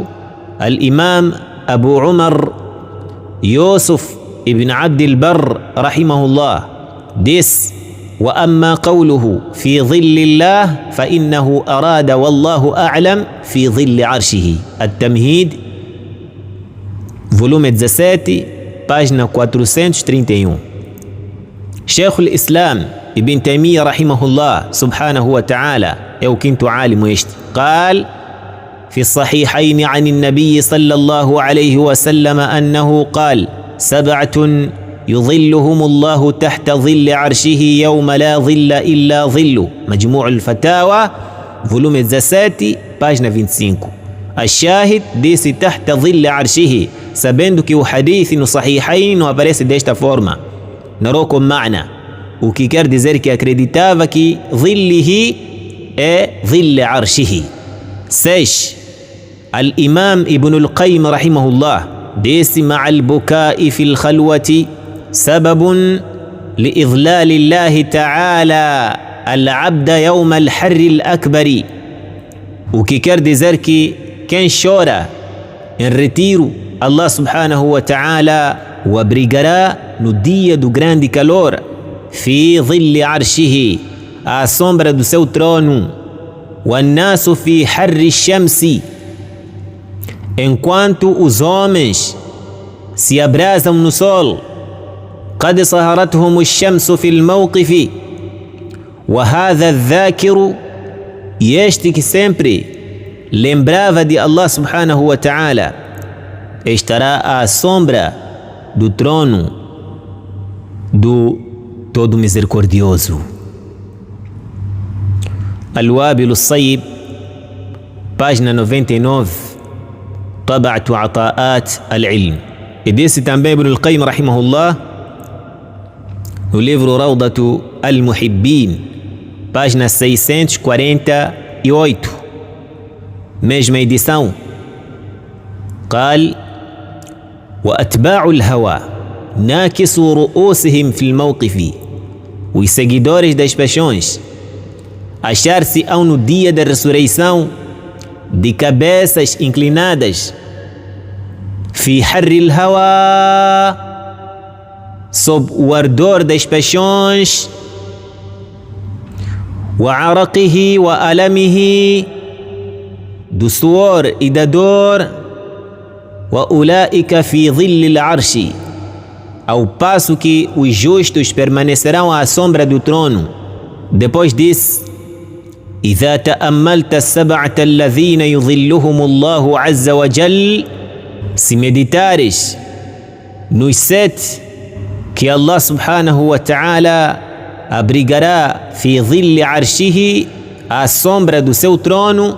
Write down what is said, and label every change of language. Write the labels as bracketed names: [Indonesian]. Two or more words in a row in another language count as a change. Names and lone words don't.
[Arabic] Al-Imam Abu Umar Yusuf ibn Abd al-Barr rahimahullah diz: وأما قوله في ظل الله فإنه أراد والله أعلم في ظل عرشه. [Portuguese] التمهيد volume 17, página 431. Sheikh al-Islam Ibn Taymiyyah rahimahullah [Arabic] سبحانه وتعالى [Portuguese] é o quinto alimu este. [Arabic] قال في الصحيحين عن النبي صلى الله عليه وسلم أنه قال: 7 يظلهم الله تحت ظل عرشه يوم لا ظل إلا ظله. [Portuguese] مجموع الفتاوى volume 17, página 25. [Arabic] الشاهد disse تحت ظل عرشه, [Portuguese] sabendo que o hadith no Sahihain não aparece desta forma. Narrou com ma'na, o que quer dizer que acreditava que ظله é [Arabic] ظل عرشه. 6. Al-Imam Ibn al-Qayyim rahimahullah disse: مع البكاء في الخلوة سبب لإضلال الله تعالى العبد يوم الحر الأكبر. [Portuguese] O que quer dizer que quem chora em retiro, Allah [Arabic] سبحانه وتعالى [Portuguese] o abrigará no dia do grande calor. [Arabic] في ظل عرشه, [Portuguese] à sombra do seu trono. [Arabic] والناس في حر الشمس, [Portuguese] enquanto os homens se abrasam no sol. [Arabic] قد صهرتهم الشمس في الموقف. وهذا الذاكر, [Portuguese] este que sempre lembrava de Allah [Arabic] سبحانه وتعالى, [Portuguese] estará à sombra do trono do Todo Misericordioso. Al-Wabil al-Sayyib, página 99, Tab'atu Ata'at al-Ilm. E disse também Ibn al-Qayyim rahimahullah no livro Rawdatu al-Muhibbin, página 648, mesma edição. [Arabic] قال: وأتباع الهوى ناكس رؤوسهم في الموقف. [Portuguese] Os seguidores das paixões achar-se-ão no dia da ressurreição de cabeças inclinadas. [Arabic] في حر الهوى, [Portuguese] sob o ardor das paixões. [Arabic] وعرقه وألمه, [Portuguese] do suor e da dor. [Arabic] وأولئك في ظل العرش, [Portuguese] ao passo que os justos permanecerão à sombra do trono. Depois disse: [Arabic] إذا تأملت السبعة الذين يظلهم الله عز وجل, [Portuguese] se meditares nos 7 que Allah [Arabic] سبحانه وتعالى [Portuguese] abrigará [Arabic] في ظل عرشه, [Portuguese] à sombra do seu trono.